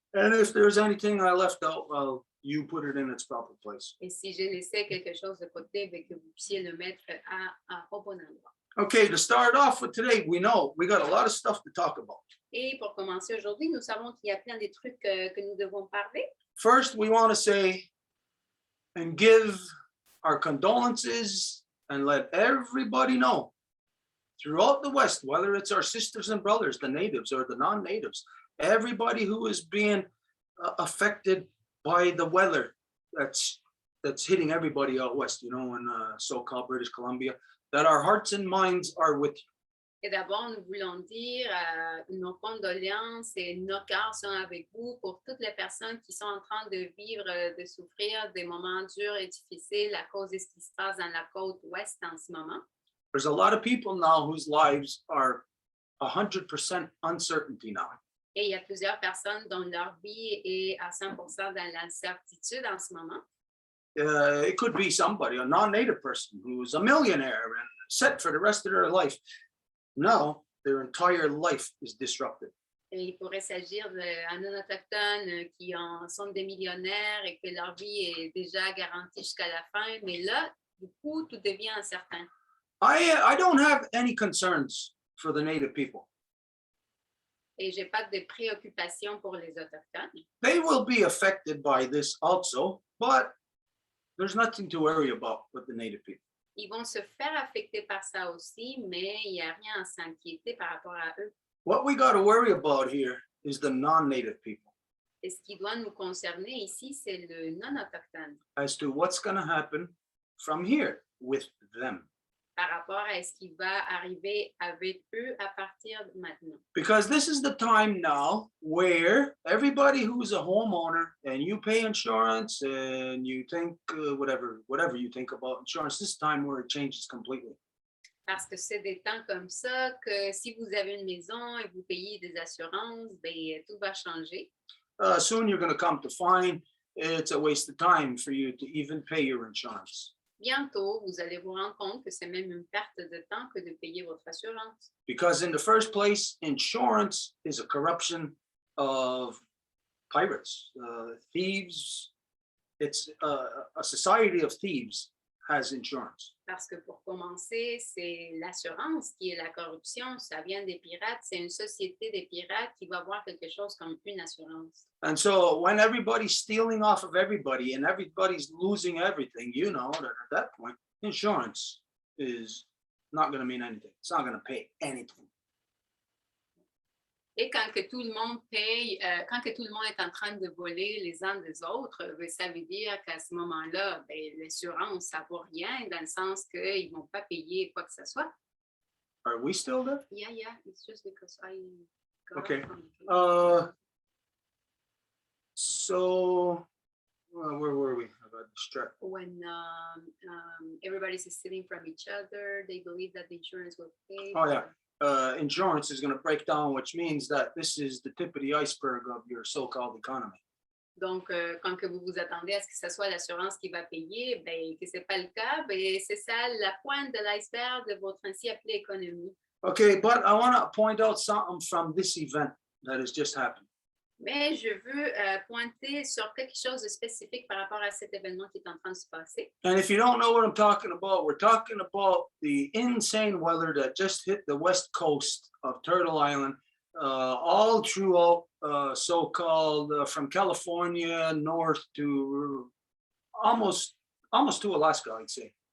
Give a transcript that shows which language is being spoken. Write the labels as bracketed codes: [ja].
[en] And if there's anything I left out, well, you put it in its proper place. [fr] Et si j'ai laissé quelque chose de côté, ben que vous puissiez le mettre au bon endroit. [en] Okay, to start off with today, we know we got a lot of stuff to talk about. [fr] Et pour commencer aujourd'hui, nous savons qu'il y a plein de trucs que nous devons parler. [en] First, we want to say and give our condolences and let everybody know throughout the West, whether it's our sisters and brothers, the natives or the non-natives, everybody who is being affected by the weather that's hitting everybody out west, you know, in so-called British Columbia, that our hearts and minds are with you. [fr] Et d'abord, nous voulons dire nos condoléances et nos cœurs sont avec vous pour toutes les personnes qui sont en train de vivre, de souffrir des moments durs et difficiles à cause de ce qui se passe dans la côte ouest en ce moment. [en] There's a lot of people now whose lives are 100% uncertainty now. [fr] Et il y a plusieurs personnes dont leur vie est à 100% dans l'incertitude en ce moment. [en] It could be somebody, a non-native person who's a millionaire and set for the rest of their life. Now, their entire life is disrupted. [fr] Et il pourrait s'agir d'un non-autochtone qui sont des millionnaires et que leur vie est déjà garantie jusqu'à la fin. Mais là, du coup, tout devient incertain. [en] I don't have any concerns for the native people. [fr] Et je n'ai pas de préoccupation pour les autochtones. [en] They will be affected by this also, but there's nothing to worry about with the native people. [fr] Ils vont se faire affecter par ça aussi, mais il n'y a rien à s'inquiéter par rapport à eux. [en] What we got to worry about here is the non-native people. [fr] Et ce qui doit nous concerner ici, c'est le non-autochtone. [en] As to what's going to happen from here with them. [fr] Par rapport à ce qui va arriver avec eux à partir de maintenant. [en] Because this is the time now where everybody who's a homeowner and you pay insurance and you think whatever you think about insurance, this time where it changes completely. [fr] Parce que c'est des temps comme ça que si vous avez une maison et vous payez des assurances, ben, tout va changer. [en] Soon you're going to come to find it's a waste of time for you to even pay your insurance. [fr] Bientôt, vous allez vous rendre compte que c'est même une perte de temps que de payer votre assurance. [en] Because in the first place, insurance is a corruption of pirates, thieves. It's a society of thieves has insurance. [fr] Parce que pour commencer, c'est l'assurance qui est la corruption. Ça vient des pirates. C'est une société des pirates qui va avoir quelque chose comme une assurance. [en] And so when everybody's stealing off of everybody and everybody's losing everything, you know that at that point, insurance is not going to mean anything. It's not going to pay anything. [fr] Et quand que tout le monde paye, quand que tout le monde est en train de voler les uns des autres, ça veut dire qu'à ce moment-là, l'assurance, ça vaut rien dans le sens qu'ils ne vont pas payer quoi que ce soit. [en] Are we still there? Yeah, it's just because I got Okay. from the So where were we? I got distracted. when everybody's stealing from each other, they believe that the insurance will pay. Oh, yeah. Insurance is going to break down, which means that this is the tip of the iceberg of your so-called economy. [fr] Donc, quand que vous vous attendez à ce que ce soit l'assurance qui va payer, que ce n'est pas le cas, c'est ça la pointe de l'iceberg de votre ainsi appelée économie. [en] Okay, but I want to point out something from this event that has just happened. [fr] Mais je veux pointer sur quelque chose de spécifique par rapport à cet événement qui est en train de se passer. [en] And if you don't know what I'm talking about, we're talking about the insane weather that just hit the west coast of Turtle Island, all throughout so-called from California north to almost to Alaska, I'd say.